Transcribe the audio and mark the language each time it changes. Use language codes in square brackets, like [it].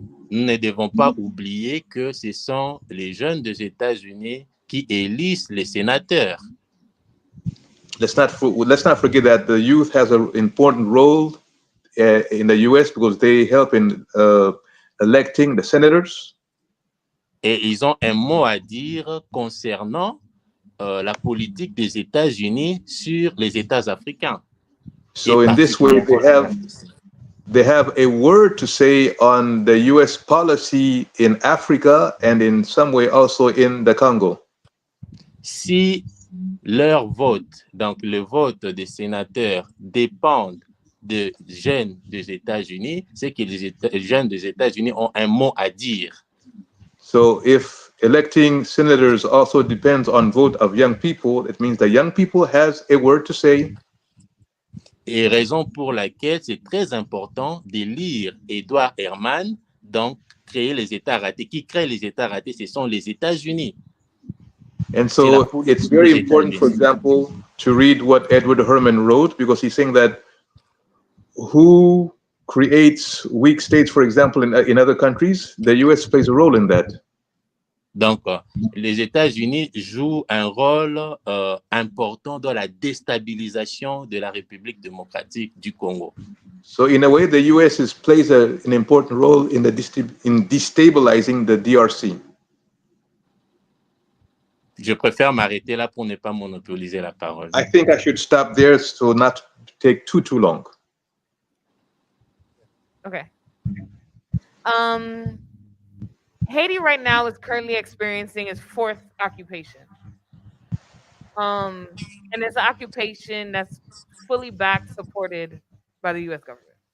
[fr] Nous ne devons pas oublier que ce sont les jeunes des États-Unis qui élisent les sénateurs. [en] Let's not forget that the youth has an important role in the US because they help in electing the senators. [fr] Et ils ont un mot à dire concernant la politique des États-Unis sur les États africains. [en] So in this way, they have a word to say on the US policy in Africa and in some way also in the Congo. [fr] Si leur vote, donc le vote des sénateurs, dépendent des jeunes des États-Unis, c'est que les jeunes des États-Unis ont un mot à dire. [en] So if electing senators also depends on vote of young people, it means the young people has a word to say. [fr] Et raison pour laquelle c'est très important de lire Edouard Herman, donc créer les États ratés. Qui crée les États ratés? Ce sont les États-Unis. [en] And so it's very important, for example, to read what Edward Herman wrote, because he's saying that who creates weak states, for example, in other countries, the US plays a role in that. [fr] Donc, les États-Unis jouent un rôle important dans la déstabilisation de la République démocratique du Congo. [en] So in a way, the US plays an important role in destabilizing the DRC. [fr] Je préfère m'arrêter là pour ne pas monopoliser la parole. [en] I think I should stop there so not to take too long. Okay. Haiti right now is currently experiencing its fourth occupation. And it's an occupation that's fully backed, supported by the US government.